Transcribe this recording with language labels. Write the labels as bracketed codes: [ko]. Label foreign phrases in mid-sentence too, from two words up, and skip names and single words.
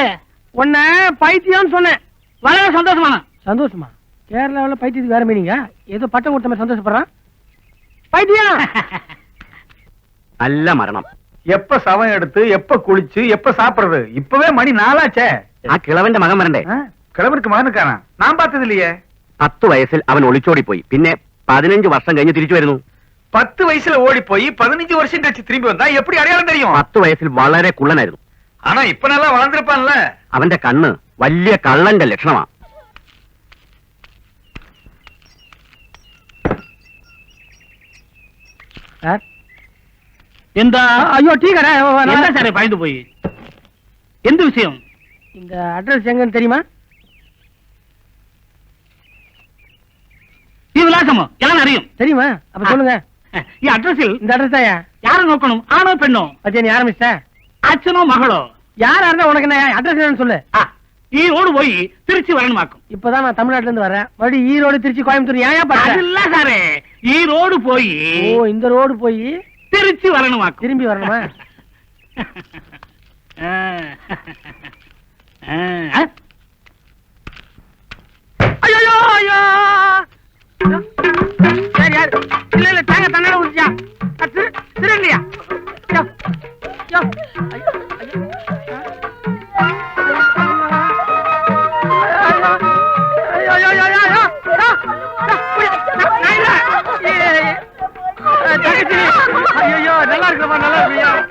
[ta] உன்ன பைத்தியம்னு சொன்னேன். വളരെ சந்தோஷமான. சந்தோஷமா? கேரளாவில் பைத்தியத்துக்கு வேற மீனிங்க. ஏதோ பட்டம் கொடுத்த மாதிரி சந்தோஷப்படுறான். பைத்தியம். நல்ல மரணம். எப்ப சவம் எடுத்து எப்ப குளிச்சு எப்ப சாப்பிடுறது? இப்பவே மணி 4 ஆச்சே. [ml] കിളവന്റെ മകൻ വരണ്ടേ? കിളവർക്ക് മകനുക്കാനാ? ഞാൻ പാത്തതില്ലേ? 10 വയസ്സിൽ അവൻ ഒളിച്ചോടി പോയി. പിന്നെ 15 വർഷം കഴിഞ്ഞ് തിരിച്ചു വരുന്നു. 10 വയസ്സിൽ ഓടിപ്പോയി 15 വർഷം കഴിച്ച് തിരുമ്പി വന്നാ [ta] எப்படி அடையாளம் தெரியும்? [ml] 10 വയസ്സിൽ വളരെ കുള്ളനായിരുന്നു. [ta] ஆனா இப்ப நல்லா வளர்ந்திருப்பான்ல. [ml] അവന്റെ കണ്ണ് വലിയ കള്ളന്റെ ലക്ഷണമാ. എന്താ? [ta] ஐயோ, டீ கடை. [ml] എന്താ സാറേ പഴുതു പോയി? എന്ത് വിഷയം? [ta] இந்த அட்ரஸ் எங்கன்னு தெரியுமா? [ml] ഈ വിലാസമോ? ഞാൻ അറിയും. [ta] தெரியுமா? அப்ப சொல்லுங்க. [ml] ഈ അഡ്രസ്സിൽ [ta] இந்த அட்ரஸ் தாயா? [ml] யாரை നോക്കണം? ആണോ പെണ്ണോ? [ta] பத்தியா நீ ஆரம்பிச்சிட்ட? [ml] അച്ഛനോ மகளோ? [ta] யாரா இருந்தா உனக்கு என்ன? அட்ரஸ் என்னன்னு சொல்லு. [ml] ഈ റോഡ് പോയി തിരിച്ചു വരണമാക്കും. [ta] இப்பதான் நான் தமிழ்நாட்டுல இருந்து வரேன். மறுபடியும் ஈரோடு திருச்சி கோயம்புத்தூர் ஏன் பார்த்தேன்? [ml] അതില്ല സാറേ, ഈ റോഡ് പോയി [ta] ஓ, இந்த ரோடு போய் [ml] തിരിച്ചു വരണമാക്കും. [ta] திரும்பி வரணுமா? ஐயோ ஐயோ! சரி, யாரு? இல்ல இல்ல, தேங்க தன்னால ஊத்தியா? திருண்டியா? ஐயோ, நல்லா இருக்குமா? நல்லா இருக்கியா?